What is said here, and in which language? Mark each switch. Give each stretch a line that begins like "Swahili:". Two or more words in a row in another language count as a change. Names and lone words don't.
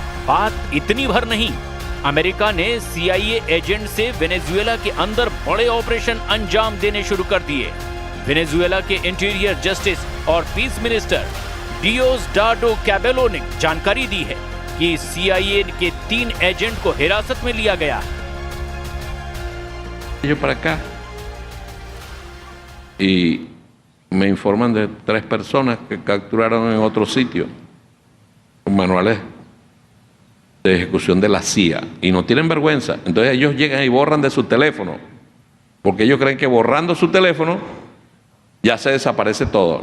Hindi: बात इतनी भर नहीं, अमेरिका ने CIA एजेंट से वेनेजुएला के अंदर बड़े ऑपरेशन अंजाम देने शुरू कर दिए। वेनेजुएला के
English: interior justice
Hindi: और
English: peace minister
Hindi: डियोस्डाडो कैबेलो ने जानकारी दी है कि CIA के 3 एजेंट को हिरासत में लिया गया है।
Spanish: Yo para acá y me informan de 3 personas que capturaron en otro sitio con manuales de ejecución de la CIA y no tienen vergüenza. Entonces ellos llegan y borran de su teléfono porque ellos creen que borrando su teléfono ya se desaparece todo.